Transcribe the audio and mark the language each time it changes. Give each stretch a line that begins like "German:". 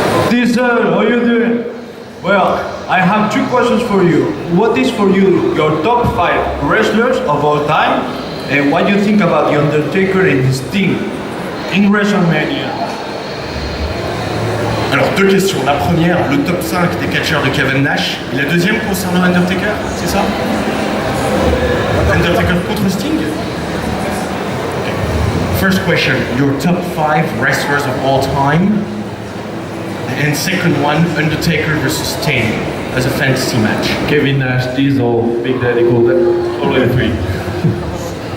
English: Diesel, how are you doing? Well, I have two questions for you. What is for you your top 5 wrestlers of all time? And what do you think about The Undertaker and Sting in WrestleMania?
French: Alors, deux questions. La première, le top 5 des catcheurs de Kevin Nash. Et la deuxième concernant Undertaker, c'est ça? Undertaker contre Sting? Okay.
English: First question, your top 5 wrestlers of all time. And second one, Undertaker versus Sting as a fantasy match. Kevin Nash, Diesel, Big Daddy Cool, only the 3.